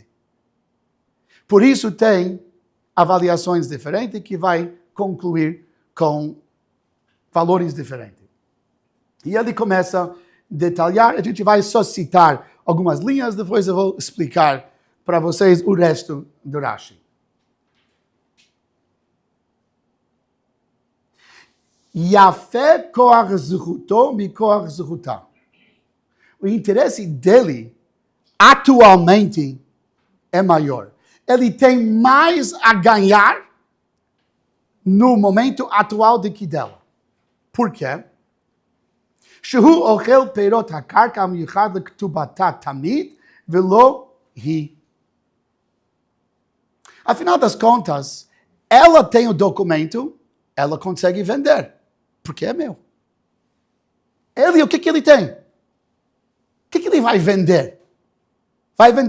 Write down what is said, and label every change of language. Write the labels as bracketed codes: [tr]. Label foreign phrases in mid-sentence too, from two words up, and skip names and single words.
[pt] Por isso tem avaliações diferentes que vai concluir com valores diferentes. E ele começa a detalhar, a gente vai só citar algumas linhas, depois eu vou explicar para vocês o resto do Rashi. [he] יפה כח זכותו מכח זכותה. [pt] O interesse dele, atualmente, é maior. Ele tem mais a ganhar no momento atual do que dela. Por quê? [he] שהוא אוכל פירות הקרקע המיוחד לכתובתה תמיד ולא היא. [pt] Afinal das contas, ela tem o documento, ela consegue vender. Porque é meu. Ele, o que ele tem? O que ele vai vender? Vai vender?